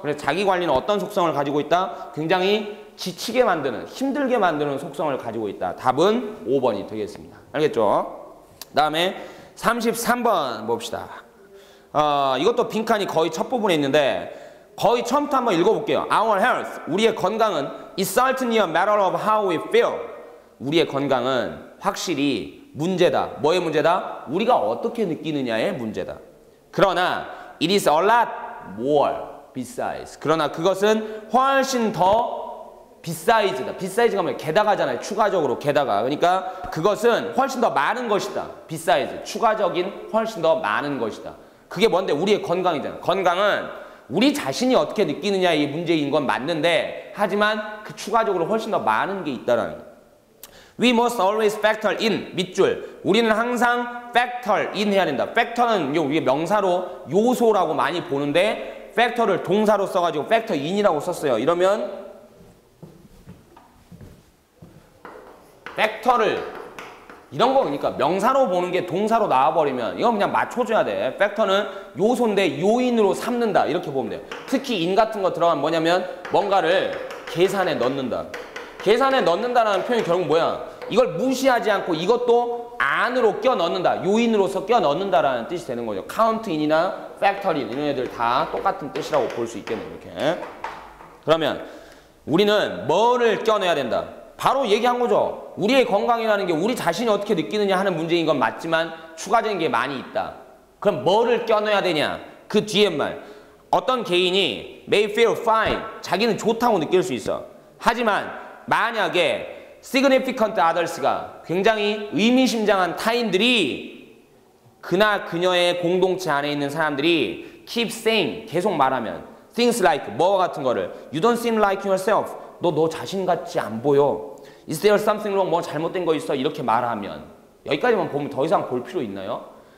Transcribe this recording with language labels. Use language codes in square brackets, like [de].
[ko] 그래서 자기관리는 어떤 속성을 가지고 있다? 굉장히 지치게 만드는, 힘들게 만드는 속성을 가지고 있다. 답은 5번이 되겠습니다. 알겠죠? 그 다음에 33번 봅시다. 이것도 빈칸이 거의 첫 부분에 있는데 거의 처음부터 한번 읽어볼게요. [en] Our health, [ko] 우리의 건강은 [en] is certainly a matter of how we feel. [ko] 우리의 건강은 확실히 문제다. 뭐의 문제다? 우리가 어떻게 느끼느냐의 문제다. 그러나 [en] it is a lot more besides. [ko] 그러나 그것은 훨씬 더 beside다. beside가 뭐예요? 게다가잖아요. 추가적으로 게다가. 그러니까 그것은 훨씬 더 많은 것이다. [en] besides. [ko] 추가적인 훨씬 더 많은 것이다. 그게 뭔데? 우리의 건강이잖아. 건강은 우리 자신이 어떻게 느끼느냐의 문제인 건 맞는데 하지만 그 추가적으로 훨씬 더 많은 게 있다라는 거예요. [en] We must always factor in, 밑줄. [ko] 우리는 항상 factor in 해야 된다. factor는 우리 명사로 요소라고 많이 보는데 factor를 동사로 써가지고 factor in이라고 썼어요. 이러면 팩터를 이런 거 그러니까 명사로 보는 게 동사로 나와버리면 이건 그냥 맞춰줘야 돼. 팩터는 요소인데 요인으로 삼는다 이렇게 보면 돼요. 특히 인 같은 거 들어가면 뭐냐면 뭔가를 계산에 넣는다. 계산에 넣는다라는 표현이 결국 뭐야? 이걸 무시하지 않고 이것도 안으로 껴 넣는다. 요인으로서 껴 넣는다라는 뜻이 되는 거죠. 카운트인이나 팩터인 이런 애들 다 똑같은 뜻이라고 볼 수 있겠네요. 이렇게. 그러면 우리는 뭐를 껴넣어야 된다? 바로 얘기한 거죠. 우리의 건강이라는 게 우리 자신이 어떻게 느끼느냐 하는 문제인 건 맞지만 추가적인 게 많이 있다. 그럼 뭐를 껴넣어야 되냐? 그 뒤에 말. 어떤 개인이 [en] may feel fine. [ko] 자기는 좋다고 느낄 수 있어. 하지만 만약에 [en] significant others [ko] 가 굉장히 의미심장한 타인들이 그나 그녀의 공동체 안에 있는 사람들이 [en] keep saying [ko] 계속 말하면 [en] things like [ko] 뭐와 같은 거를 [en] you don't seem like yourself [ko] 너 자신 같지 안 보여 [en] is there something wrong [ko] 뭐 잘못된 거 있어 이렇게 말하면 여기까지만 보면 더 이상 볼 필요 있나요?